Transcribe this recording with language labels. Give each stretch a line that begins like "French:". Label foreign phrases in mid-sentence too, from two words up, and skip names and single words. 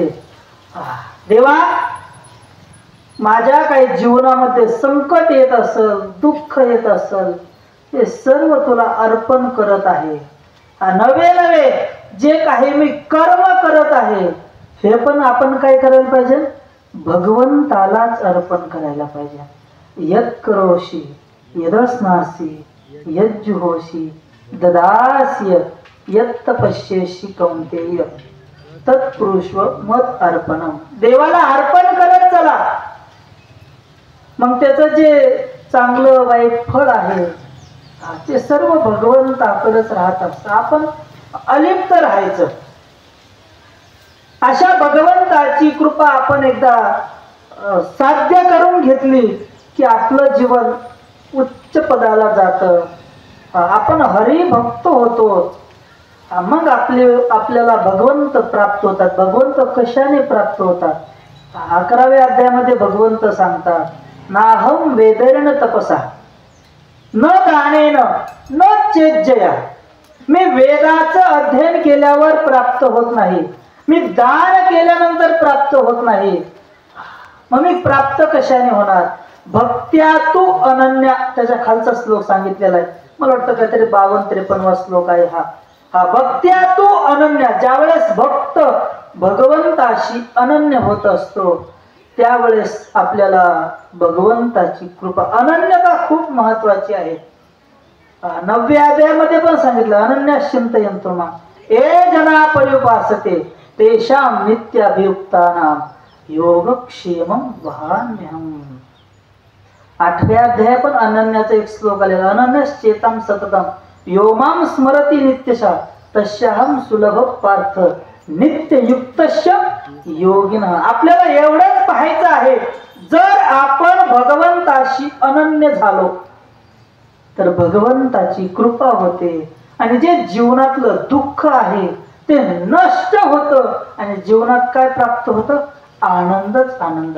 Marathi: देवा, माझ्या काही जीवनामध्ये संकट येत असेल, दुःख येत असेल, ते सर्व तुला अर्पण करत आहे. नवे जे काही मी कर्म करत आहे हे पण आपण काय करायला पाहिजे? भगवंतालाच अर्पण करायला पाहिजे.
Sanskrit: यत् करोषि यदस्नासि यज्जुहोषि ददास्य यत् पश्येषि कौन्तेय तत्पुरुषव मत अर्पणम.
Marathi: देवाला अर्पण करत चला, मग त्याचं जे चांगलं वाईट फळ आहे ते सर्व भगवंताकडेच राहत असतं. आपण अलिप्त राहायचं. अशा भगवंताची कृपा आपण एकदा साध्य करून घेतली की आपलं जीवन उच्च पदाला जातं. आपण हरिभक्त होतो. मग आपल्याला भगवंत प्राप्त होतात. भगवंत कशाने प्राप्त होतात? 11व्या अध्यायामध्ये भगवंत सांगतात,
Sanskrit: नाहम वेदैर्न तपसा न दानेन न चेज्जया.
Marathi: मी वेदाचं अध्ययन केल्यावर प्राप्त होत नाही, मी दान केल्यानंतर प्राप्त होत नाही. मग मी प्राप्त कशाने होणार?
Sanskrit: भक्त्या तू अनन्या.
Marathi: त्याच्या खालचा श्लोक सांगितलेला आहे, मला वाटतं काहीतरी 52-53 श्लोक आहे हा.
Sanskrit: भक्त्या तू अनन्या.
Marathi: ज्यावेळेस भक्त भगवंताशी अनन्य होत असतो त्यावेळेस आपल्याला भगवंताची कृपा. अनन्यता खूप महत्वाची आहे. 9व्या अध्यायामध्ये पण सांगितलं,
Sanskrit: अनन्यास चिंतयन्तो मां ये जना पर्युपासते तेषां नित्याभियुक्तानां योगक्षेमं वहाम्यहम्.
Marathi: 8व्या अध्याय पण अनन्याचा एक श्लोक आलेला,
Sanskrit: अनन्यस चेतां सततम यो मां स्मरति नित्यशः तस्याहं सुलभ पार्थ नित्ययुक्तस्य योगिनः.
Marathi: आपल्याला एवढंच पाहायचं आहे, जर आपण भगवंताशी अनन्य झालो तर भगवंताची कृपा होते आणि जे जीवनातलं दुःख आहे ते नष्ट होतं आणि जीवनात काय प्राप्त होतं? आनंदच आनंद.